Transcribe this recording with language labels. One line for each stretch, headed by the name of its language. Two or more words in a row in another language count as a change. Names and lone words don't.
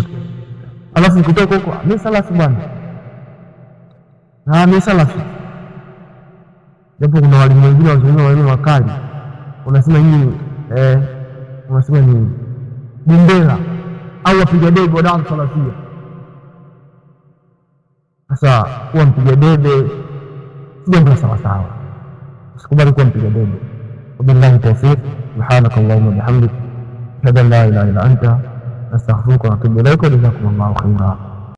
Swahili: Alafu ukitoka huko, mimi salafi bwana, mimi salafi, japo kuna walimu wengine wazungumza maneno makali, unasema nyinyi unasema nini bendera au wapiga debe wa dawa salafia. Sasa kuwa mpiga debe sio ndio sawa sawa, usikubali kuwa mpiga debe.
Arabic: وبالله التوفيق، سبحانك اللهم وبحمدك، أشهد أن لا إله إلا أنت، أستغفرك وأتوب إليك، وجزاكم الله خيرا.